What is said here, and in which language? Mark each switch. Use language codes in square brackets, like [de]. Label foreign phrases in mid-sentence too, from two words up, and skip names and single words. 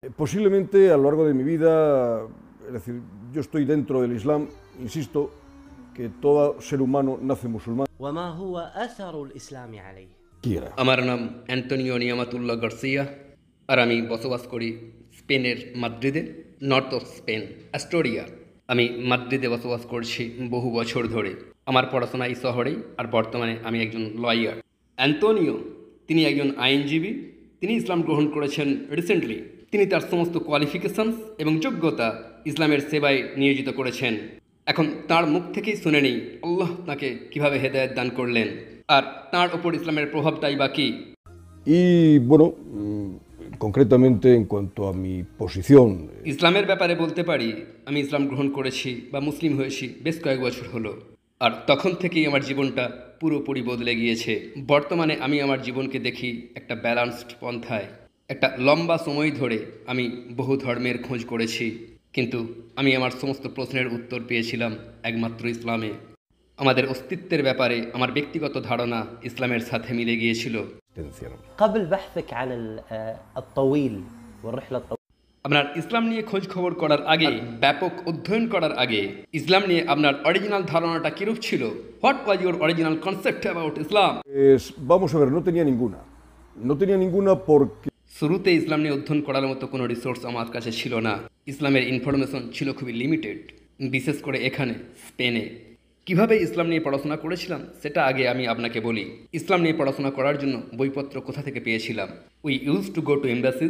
[es] Posiblemente a lo largo de mi vida, es decir, yo estoy dentro del Islam, insisto, que todo ser humano nace musulmán. [ar] وما هو أثر الإسلام عليه؟ [es] Quiera. [bn] আমার নাম অ্যান্টোনিও নিয়ামাতুল্লাহ গার্সিয়া, আর আমি বসবাস করি স্পেনের মাদ্রিদে, [en] North of Spain, [bn] অ্যাস্টোরিয়া। আমি মাদ্রিদে বসবাস করছি বহু বছর ধরে। আমার পড়াশোনা এই শহরেই, আর বর্তমানে আমি একজন লয়ার। অ্যান্টোনিও, তিনি একজন আইনজীবী। তিনি ইসলাম গ্রহণ করেছেন রিসেন্টলি। তিনি তার সমস্ত কোয়ালিফিকেশনস এবং যোগ্যতা ইসলামের সেবায় নিয়োজিত করেছেন। এখন তার মুখ থেকেই শুনে নিই আল্লাহ তাকে কিভাবে হেদায়েত দান করলেন, আর তার ওপর ইসলামের প্রভাবটাই বা কী। [es] Y bueno, concretamente en cuanto a mi posición, [bn] ইসলামের ব্যাপারে বলতে পারি, আমি ইসলাম গ্রহণ করেছি বা মুসলিম হয়েছি বেশ কয়েক বছর হলো, আর তখন থেকেই আমার জীবনটা পুরোপুরি বদলে গিয়েছে। বর্তমানে আমি আমার জীবনকে দেখি একটা ব্যালান্সড পন্থায়। একটা লম্বা সময় ধরে আমি বহু ধর্মের খোঁজ করেছি, কিন্তু আমি আমার সমস্ত প্রশ্নের উত্তর পেয়েছিলাম একমাত্র ইসলামে। আমাদের অস্তিত্বের ব্যাপারে আমার ব্যক্তিগত ধারণা ইসলামের সাথে মিলে গিয়েছিল। [ar] قبل بحثك عن الطويل والرحلة الطويلة [bn] আপনার ইসলাম নিয়ে খোঁজ খবর করার আগে, ব্যাপক অধ্যয়ন করার আগে, ইসলাম নিয়ে আপনার অরিজিনাল ধারণাটা কিরূপ ছিল? [en] What was your original concept about Islam? [es] vamos a ver, no tenía ninguna. No tenía ninguna porque [bn] শুরুতে ইসলাম নিয়ে অধ্যয়ন করার মতো কোনো রিসোর্স আমার কাছে ছিল না। ইসলামের ইনফরমেশন ছিল খুবই লিমিটেড, বিশেষ করে এখানে স্পেনে। কিভাবে ইসলাম নিয়ে পড়াশোনা করেছিলাম সেটা আগে আমি আপনাকে বলি। ইসলাম নিয়ে পড়াশোনা করার জন্য বইপত্র কোথা থেকে পেয়েছিলাম? [en] We use to go to embassies.